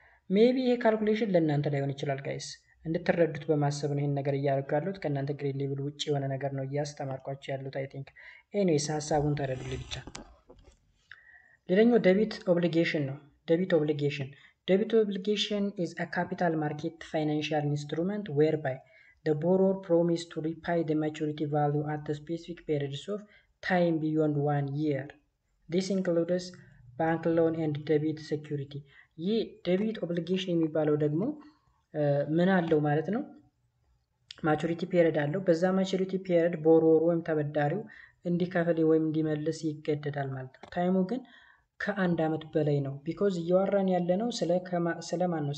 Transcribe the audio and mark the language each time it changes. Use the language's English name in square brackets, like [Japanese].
[Amharic] ሜቢ ይሄ ካልኩሌሽን ለእናንተ ላይሆን ይችላል ጋይስ፣ እንድትረዱት በማሰብ ነው ይሄን ነገር እያደረኩ ያሉት። ከእናንተ ግሬድ ሌቭል ውጭ የሆነ ነገር ነው እያስተማርኳቸው ያሉት አይ ቲንክ። ኤኒዌይስ ሀሳቡን ተረዱልኝ ብቻ። ሌላኛው ዴቢት ኦብሊጌሽን ነው። ዴቢት ኦብሊጌሽን [English] is a capital market financial instrument whereby the borrower promise to repay the maturity value at the specific periods of time beyond 1 year. This includes bank loan and debit security. [Amharic] ይህ ዴቢት ኦብሊጌሽን የሚባለው ደግሞ ምን አለው ማለት ነው? ማቹሪቲ ፒሪየድ አለው። በዛ ማቹሪቲ ፒሪየድ ቦሮወር ወይም ተበዳሪው እንዲከፍል ወይም እንዲመልስ ይገደዳል ማለት ነው። ታይሙ ግን ከአንድ ዓመት በላይ ነው። ቢኮዝ እያወራን ያለ ነው ስለማን ነው?